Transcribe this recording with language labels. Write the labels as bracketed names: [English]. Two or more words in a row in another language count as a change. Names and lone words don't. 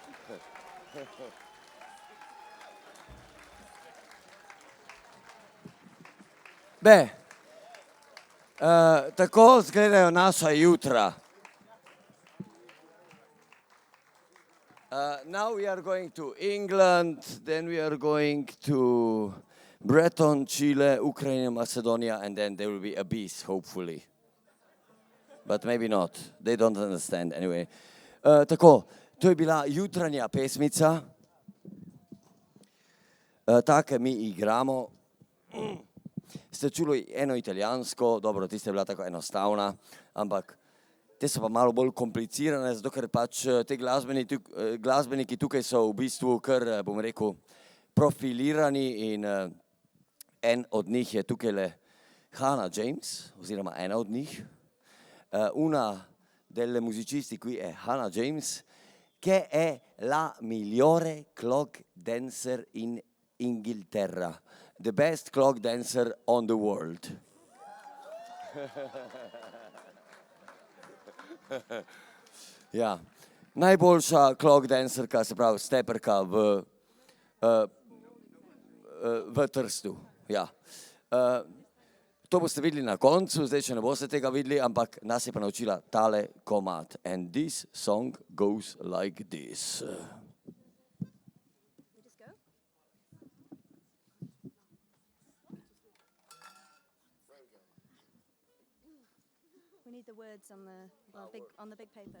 [Slovenian] Tako izgledajo naša jutra. [English] Now we are going to England, then we are going to Breton, Chile, Ukraine, Macedonia, and then there will be Abyss, hopefully. But maybe not. They don't understand anyway. [Slovenian] Tako, to je bila jutranja pesmica. Take mi igramo. Ste čuli eno italijansko, dobro, tista je bila tako enostavna, ampak te so pa malo bolj komplicirane, zato ker pač te glasbeniki tukaj so v bistvu kar, bom rekel, profilirani in en od njih je tukaj le Hannah James, oziroma ena od njih. [Italian] Una delle musicisti qui è Hannah James, che è la migliore [English] clog dancer [Italian] in Inghilterra. [English] The best clog dancer on the world. [Slovenian] Ja, najboljša [English] clog dancerka, [Slovenian] se pravi steperka v Trstu. Ja. To boste videli na koncu, zdaj še ne boste tega videli, ampak nas je pa naučila tale komad. [English] And this song goes like this. We need the words on the big paper.